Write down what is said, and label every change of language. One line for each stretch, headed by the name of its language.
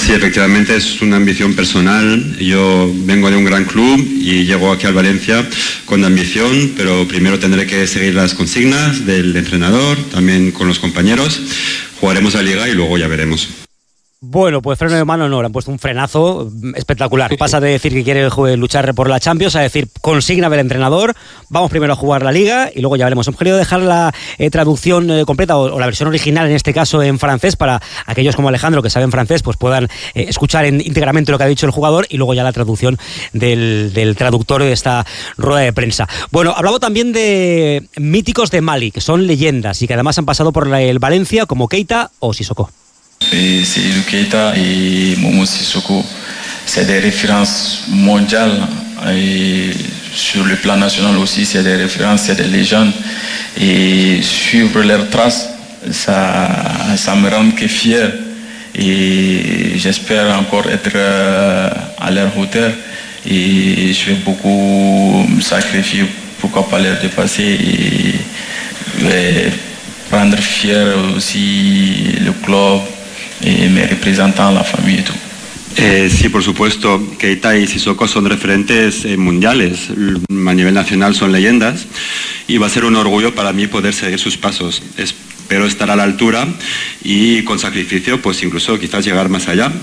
French: Si, effectivement, c'est une ambition personnelle.
Spanish: Je vengo de un grand club et llego aquí al Valencia con ambición, pero primero tendré que seguir las consignas del entrenador, también con los compañeros. Jugaremos la liga y luego ya veremos. Bueno, pues freno de mano no, le han puesto un frenazo espectacular. Pasa de decir que quiere luchar por la Champions a decir consigna del entrenador, vamos primero a jugar la Liga y luego ya veremos. Hemos querido dejar la traducción completa o la versión original en este caso en francés para aquellos como Alejandro que saben francés, pues puedan escuchar íntegramente lo que ha dicho el jugador y luego ya la traducción del traductor de esta rueda de prensa. Bueno, hablamos también de míticos de Mali, que son leyendas y que además han pasado por el Valencia, como Keita o Sissoko.
French: C'est Edu Keita et Momo Sissoko. C'est des références mondiales et sur le plan national aussi, c'est des références, c'est des légendes. Et suivre leurs traces, ça me rend que fier. Et j'espère encore être à leur hauteur. Et je vais beaucoup me sacrifier, pourquoi pas les dépasser. Et rendre fier aussi le club.
Spanish: Me representan la familia y tú. Sí, por supuesto. Keita y Sissoko son referentes mundiales. A nivel nacional son leyendas. Y va a ser un orgullo para mí poder seguir sus pasos. Espero estar a la altura y con sacrificio, pues incluso quizás llegar más allá.